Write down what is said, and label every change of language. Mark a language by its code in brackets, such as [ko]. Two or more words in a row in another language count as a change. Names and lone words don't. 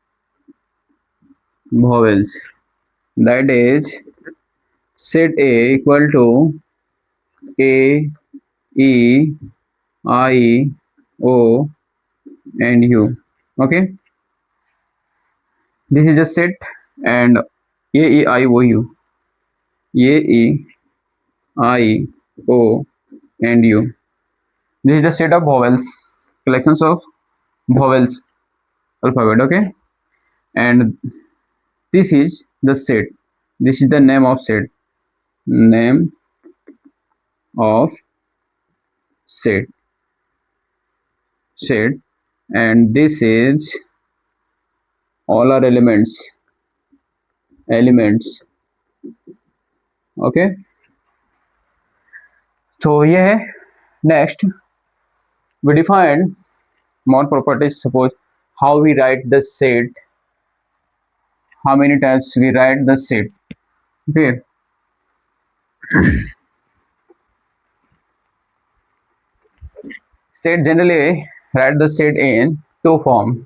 [en] That is, set A equal to A, E, I, O, and U. Okay, this is a set, and A, E, I, O, U. A, E, I, O, and U. This is the set of vowels, collections of vowels alphabet. Okay, and this is the set. This is the name of set. Name of set. And this is all our elements. Okay, so [hi] ये है. [en] Next, we define more properties. Suppose how we write the set, how many times we write the set. Okay, set generally write the set in two form.